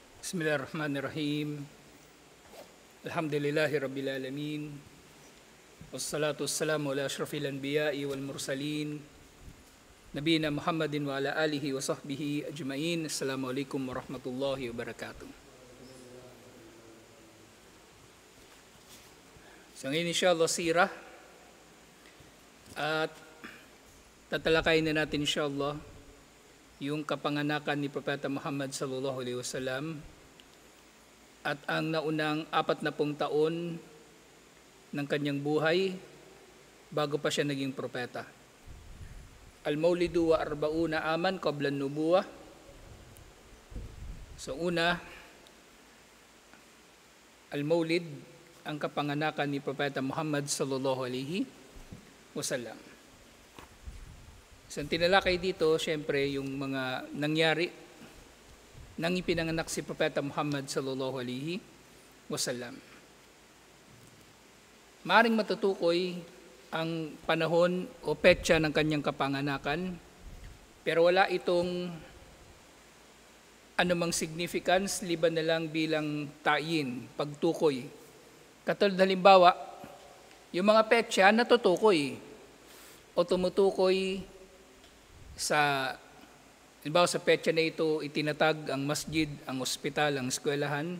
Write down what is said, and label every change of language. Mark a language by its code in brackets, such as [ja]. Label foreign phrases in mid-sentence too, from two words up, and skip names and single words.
[ar] بسم الله الرحمن الرحيم. الحمد لله رب العالمين. والصلاة والسلام على أشرف الأنبياء والمرسلين. نبينا محمد وعلى آله وصحبه أجمعين. السلام عليكم ورحمة الله وبركاته. [tl] So ngayon insyaAllah sirah. At tatalakayin na natin insyaAllah yung kapanganakan ni Propeta Muhammad [ar] صلى الله عليه وسلم [tl] at ang naunang 40 taon ng kanyang buhay bago pa siya naging propeta. [ar] المولد وأربعون عاما قبل النبوة. [tl] So una, Al-Maulid, ang kapanganakan ni Propeta Muhammad [ar] صلى الله عليه وسلم. [tl] So tinalakay dito, syempre, yung mga nangyari nang ipinanganak si Propeta Muhammad [ar] صلى الله عليه وسلم. [tl] Maaring matutukoy ang panahon o petsa ng kanyang kapanganakan, pero wala itong anumang significance liban na lang bilang tayin, pagtukoy. Katulad halimbawa, yung mga petsa natutukoy o tumutukoy sa petsa na ito itinatag ang masjid, ang ospital, ang eskwelahan.